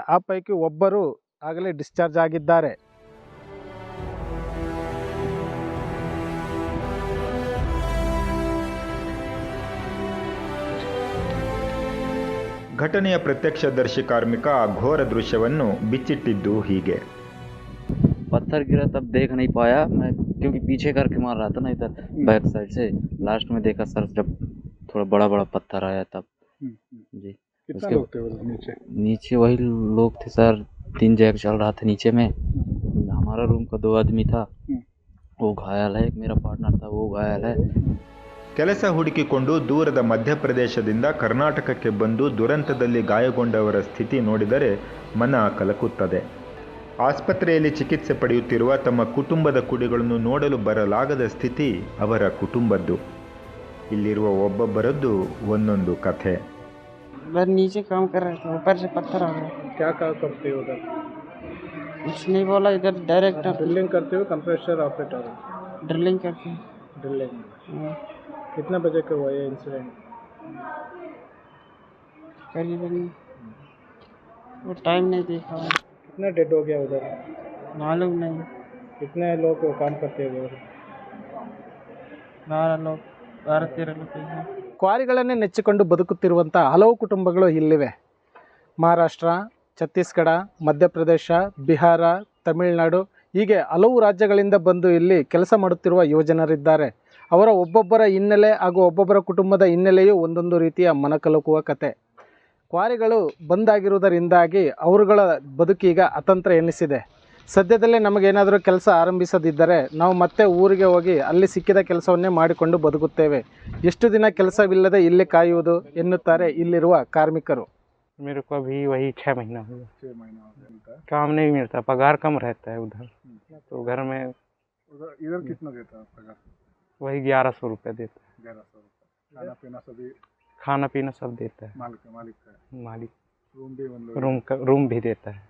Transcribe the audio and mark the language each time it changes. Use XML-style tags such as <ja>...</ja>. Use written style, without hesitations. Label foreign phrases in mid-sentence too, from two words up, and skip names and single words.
<kn>ಆ ಪೈಕಿ ಒಬ್ಬರು ಆಗಲೇ ಡಿಸ್ಚಾರ್ಜ್ ಆಗಿದ್ದಾರೆ. ಘಟನೆಯ ಪ್ರತ್ಯಕ್ಷದರ್ಶಿ ಕಾರ್ಮಿಕ ಆ ಘೋರ ದೃಶ್ಯವನ್ನು ಬಿಚ್ಚಿಟ್ಟಿದ್ದು ಹೀಗೆ.</kn> <hi>पत्थर गिरा तब देख नहीं पाया मैं, क्योंकि पीछे करके मार रहा था ना इधर बैक साइड से. लास्ट में देखा सर जब थोड़ा बड़ा बड़ा पत्थर आया तब जी. कितना लोग थे नीचे वही लोग थे सर. 3 जैक चल रहा था नीचे में. हमारा रूम का 2 आदमी था, वो घायल है. एक मेरा पार्टनर था, वो घायल है.</hi> <kn>ಕೆಲಸ ಹುಡುಕಿಕೊಂಡು ದೂರದ ಮಧ್ಯಪ್ರದೇಶದಿಂದ ಕರ್ನಾಟಕಕ್ಕೆ ಬಂದು ದುರಂತದಲ್ಲಿ ಗಾಯಗೊಂಡವರ ಸ್ಥಿತಿ ನೋಡಿದರೆ ಮನ ಕಲಕುತ್ತದೆ. ಆಸ್ಪತ್ರೆಯಲ್ಲಿ ಚಿಕಿತ್ಸೆ ಪಡೆಯುತ್ತಿರುವ ತಮ್ಮ ಕುಟುಂಬದ ಕುಡಿಗಳನ್ನು ನೋಡಲು ಬರಲಾಗದ ಸ್ಥಿತಿ ಅವರ ಕುಟುಂಬದ್ದು. ಇಲ್ಲಿರುವ ಒಬ್ಬೊಬ್ಬರದ್ದು ಒಂದೊಂದು ಕಥೆ.</kn> <hi>नीचे काम कर रहे थे, ऊपर से पत्थर आ गया. क्या काम करते हो उधर? कुछ नहीं बोला, इधर डायरेक्ट ड्रिलिंग करते हो? कंप्रेसर ऑपरेटर हो? ड्रिलिंग करके. ड्रिलिंग. कितना बजे का हुआ ये इंसिडेंट? करीबन वो टाइम नहीं देखा. कितना डेड हो गया उधर? मालूम नहीं. कितने लोग काम करते हैं उधर? 12 लोग, 12-13 लोग हैं.</hi> <kn>ಕ್ವಾರಿಗಳನ್ನೇ ನೆಚ್ಚಿಕೊಂಡು ಬದುಕುತ್ತಿರುವಂಥ ಹಲವು ಕುಟುಂಬಗಳು ಇಲ್ಲಿವೆ. ಮಹಾರಾಷ್ಟ್ರ, ಛತ್ತೀಸ್ಗಢ, ಮಧ್ಯಪ್ರದೇಶ, ಬಿಹಾರ, ತಮಿಳುನಾಡು ಹೀಗೆ ಹಲವು ರಾಜ್ಯಗಳಿಂದ ಬಂದು ಇಲ್ಲಿ ಕೆಲಸ ಮಾಡುತ್ತಿರುವ ಯುವಜನರಿದ್ದಾರೆ. ಅವರ ಒಬ್ಬೊಬ್ಬರ ಹಿನ್ನೆಲೆ ಹಾಗೂ ಒಬ್ಬೊಬ್ಬರ ಕುಟುಂಬದ ಹಿನ್ನೆಲೆಯೂ ಒಂದೊಂದು ರೀತಿಯ ಮನಕಲುಕುವ ಕತೆ. ಕ್ವಾರಿಗಳು ಬಂದಾಗಿರುವುದರಿಂದಾಗಿ ಅವರುಗಳ ಬದುಕೀಗ ಅತಂತ್ರ ಎನ್ನಿಸಿದೆ. ಸದ್ಯದಲ್ಲೇ ನಮಗೇನಾದರೂ ಕೆಲಸ ಆರಂಭಿಸದಿದ್ದರೆ ನಾವು ಮತ್ತೆ ಊರಿಗೆ ಹೋಗಿ ಅಲ್ಲಿ ಸಿಕ್ಕಿದ ಕೆಲಸವನ್ನೇ ಮಾಡಿಕೊಂಡು ಬದುಕುತ್ತೇವೆ. ಎಷ್ಟು ದಿನ ಕೆಲಸವಿಲ್ಲದೆ ಇಲ್ಲಿ ಕಾಯುವುದು ಎನ್ನುತ್ತಾರೆ ಇಲ್ಲಿರುವ ಕಾರ್ಮಿಕರು.</kn> <hi>मेरे को अभी वही 6 महीना हुआ. 6 महीना काम नहीं मिलता, पगार कम रहता है उधर. तो घर में इधर कितना देता है पगार? वही 1100 रुपये देता है. 1100 रुपये. खाना पीना सभी खाना पीना सब देता है. मालिक रूम भी देता है.</hi>